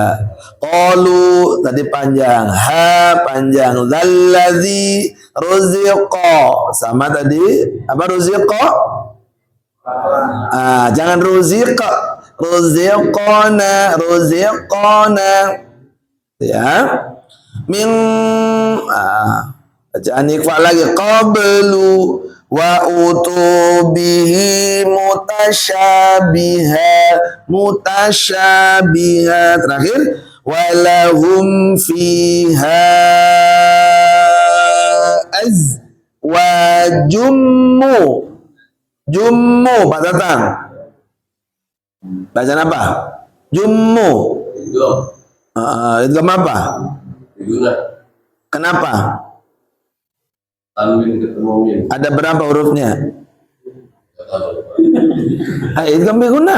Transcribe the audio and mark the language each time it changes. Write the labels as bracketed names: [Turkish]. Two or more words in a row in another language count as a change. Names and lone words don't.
[Indonesian] Qalu tadi panjang, ha panjang, [Arabic] الذي رزق. [Indonesian] Sama tadi apa ruziqa? Jangan ruziqa. [Arabic] رزقنا، رزقنا. [Indonesian] Ya. Min bacaan ikhfa lagi [Arabic] قبل وأتوا به متشابها [Indonesian] terakhir [Arabic] ولهم فيها أزواج [Indonesian] jummu Pak Tatang bacaan apa? Jummu itu apa? Kenapa? Tanwin ketemu mim. Ada berapa hurufnya? [Arabic] إدغام بغنة.